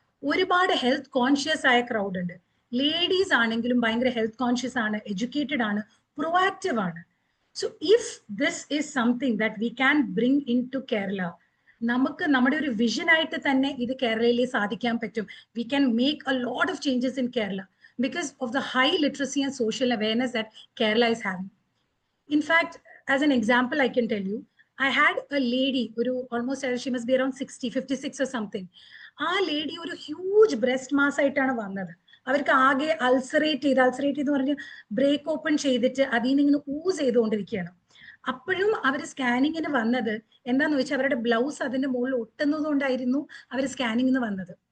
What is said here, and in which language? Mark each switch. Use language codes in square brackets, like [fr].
[ml] ഒരുപാട് health conscious ആയ crowd ഉണ്ട്. ലേഡീസ് ആണെങ്കിലും ഭയങ്കര ഹെൽത്ത് കോൺഷ്യസ് ആണ്, എഡ്യൂക്കേറ്റഡ് ആണ്, പ്രൊആക്റ്റീവ് ആണ്. [en] so if this is something that we can bring into Kerala, [ml] നമുക്ക് നമ്മുടെ ഒരു വിഷൻ ആയിട്ട് തന്നെ ഇത് കേരളയിൽ സാധിക്കാൻ പറ്റും. [en] We can make a lot of changes in Kerala because of the high literacy and social awareness that Kerala is having. In fact, as an example, I can tell you, I had a lady, almost she must be around 60, 56 or something. [ml] ആ lady ഒരു huge breast mass ആയിട്ടാണ് വന്നത്. അവർക്ക് ആകെ അൾസറേറ്റ് എന്ന് പറഞ്ഞ് break open ചെയ്തിട്ട് അതിൽ നിന്ന് ഇങ്ങനെ ഊസ് ചെയ്തുകൊണ്ടിരിക്കുകയാണ്. അപ്പോഴും അവർ സ്കാനിങ്ങിന് വന്നത് എന്താന്ന് വെച്ചാൽ അവരുടെ ബ്ലൗസ് അതിന്റെ മുകളിൽ ഒട്ടുന്നത് കൊണ്ടായിരുന്നു അവർ സ്കാനിങ്ങിന് വന്നത്.